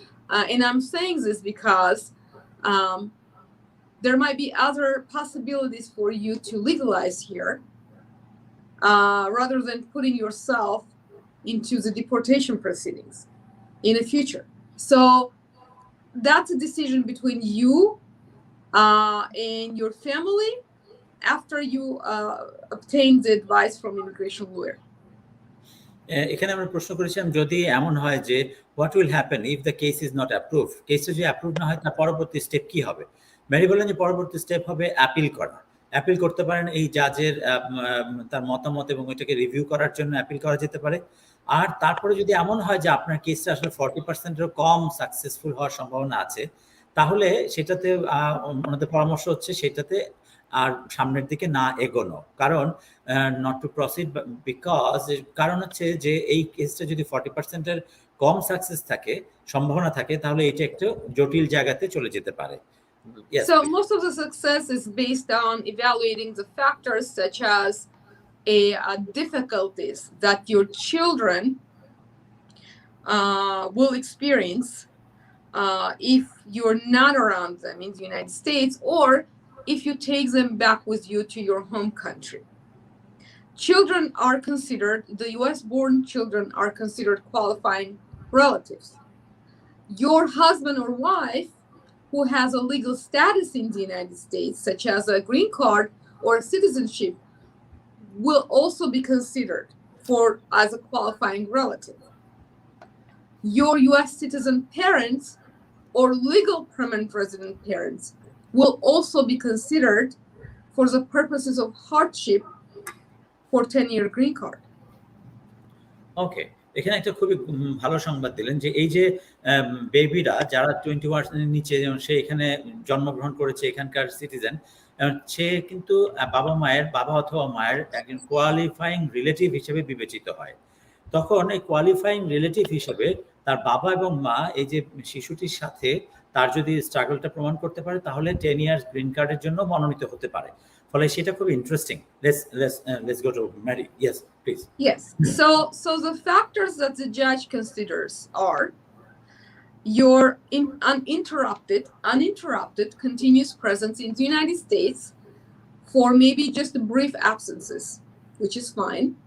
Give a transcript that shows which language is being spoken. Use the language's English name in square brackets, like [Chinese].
[English] And I'm saying this because there might be other possibilities for you to legalize here rather than putting yourself into the deportation proceedings in the future. So that's a decision between you and your family after you obtain the advice from immigration lawyer. [Bangla] এখানে আমরা প্রশ্ন করেছিলাম যদি এমন হয় যে [English] what will happen if the case is not approve, [Bangla] কেসটা যদি অ্যাপ্রুভ না হয় তার পরবর্তী স্টেপ কি হবে? ম্যারি বললেন যে পরবর্তী স্টেপ হবে অ্যাপিল করা। অ্যাপিল করতে পারেন এই জাজের তার মতামত এবং ওইটাকে রিভিউ করার জন্য অ্যাপিল করা যেতে পারে। আর তারপরে যদি এমন হয় যে আপনার কেসটা আসলে 40%-এরও কম সাকসেসফুল হওয়ার সম্ভাবনা আছে, তাহলে সেটাতে ওনাদের পরামর্শ হচ্ছে সেটাতে আর সামনের দিকে না এগোনো। কারণ [English] not to proceed because [Bangla] কারণ হচ্ছে যে এই কেসটা যদি 40%-এর কম সাকসেস থাকে, সম্ভাবনা থাকে, তাহলে এটা একটু জটিল জায়গাতে চলে যেতে পারে। [English] Yes, so please. Most of the success is based on evaluating the factors such as difficulties that your children will experience if you're not around them in the United States, or if you take them back with you to your home country. Children are considered, the US-born children are considered qualifying relatives. Your husband or wife who has a legal status in the United States, such as a green card or a citizenship, will also be considered as a qualifying relative. Your US citizen parents or legal permanent resident parents will also be considered for the purposes of hardship for 10-year green card. Okay. [Bangla] এখানে একটা খুবই ভালো সংবাদ দিলেন যে এই যে বেবিরা যারা 21 এর নিচে, যেমন সে এখানে জন্মগ্রহণ করেছে, এখানকার সিটিজেন, সে কিন্তু বাবা অথবা মায়ের একজন কোয়ালিফাইং রিলেটিভ হিসেবে বিবেচিত হয়। তখন এই কোয়ালিফাইং রিলেটিভ হিসেবে তার বাবা এবং মা এই যে শিশুটির সাথে তার যদি স্ট্রাগলটা প্রমাণ করতে পারে, তাহলে 10 ইয়ার্স গ্রিন কার্ডের জন্য মনোনীত হতে পারে। ফলে সেটা খুব interesting. [English] Let's go to Mary. Yes, please. Yes. So the factors that the judge considers are your uninterrupted continuous presence in the United States for maybe just brief absences, which is fine.